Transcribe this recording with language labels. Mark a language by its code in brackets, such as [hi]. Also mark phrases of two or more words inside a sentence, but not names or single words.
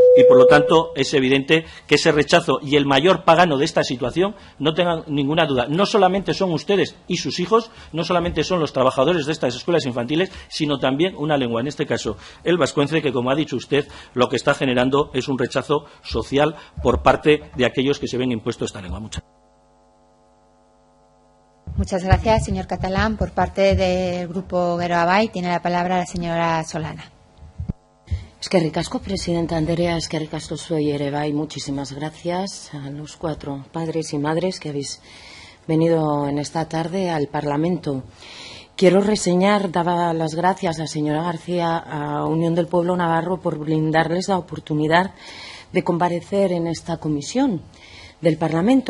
[es] Y por lo tanto es evidente que ese rechazo y el mayor pagano de esta situación, no tengan ninguna duda, no solamente son ustedes y sus hijos, no solamente son los trabajadores de estas escuelas infantiles, sino también una lengua, en este caso el vascuence, que, como ha dicho usted, lo que está generando es un rechazo social por parte de aquellos que se ven impuestos esta lengua. Muchas gracias, señor Catalán. Por parte del Grupo Geroa tiene la palabra la señora Solana. [eu] Eskerrik asko, presidenta Andrea, eskerrik asko zuei ere bai, [es] muchísimas gracias a los 4 padres y madres que habéis venido en esta tarde al Parlamento. Quiero reseñar, daba las gracias a señora García, a Unión del Pueblo Navarro, por brindarles la oportunidad de comparecer en esta comisión del Parlamento.